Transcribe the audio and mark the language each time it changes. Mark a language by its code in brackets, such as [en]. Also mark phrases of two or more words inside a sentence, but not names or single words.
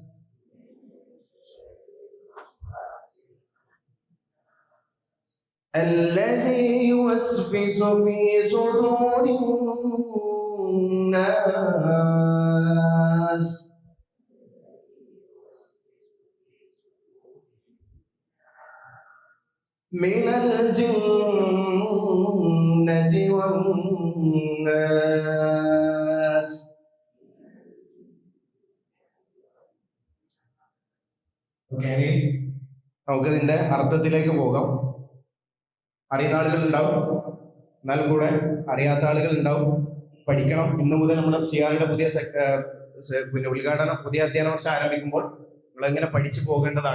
[ar] الذي يوسوس في صدور الناس من الجنة والناس. [ml] നമുക്കതിന്റെ അർത്ഥത്തിലേക്ക് പോകാം. അറിയുന്ന ആളുകൾ ഉണ്ടാവും, എന്നാൽ കൂടെ അറിയാത്ത ആളുകൾ ഉണ്ടാവും. പഠിക്കണം. ഇന്നു മുതൽ നമ്മുടെ CREയുടെ പുതിയ ഉദ്ഘാടനം, പുതിയ അധ്യയന വർഷം ആരംഭിക്കുമ്പോൾ നിങ്ങൾ എങ്ങനെ പഠിച്ചു പോകേണ്ടതാണ്.